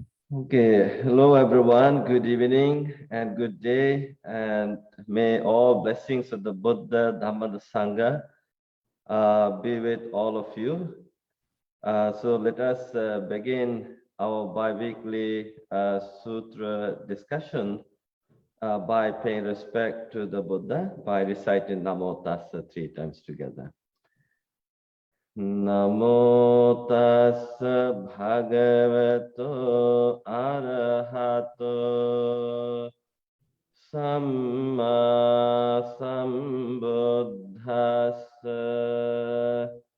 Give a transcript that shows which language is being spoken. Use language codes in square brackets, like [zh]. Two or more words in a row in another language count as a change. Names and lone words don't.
[en] Okay, hello everyone, good evening and good day, and may all blessings of the Buddha, Dhamma, the Sangha be with all of you. So let us begin our bi-weekly sutra discussion by paying respect to the Buddha by reciting Namo Tassa 3 times together. [pi] Namo tassa bhagavato arahato samma sambuddhassa.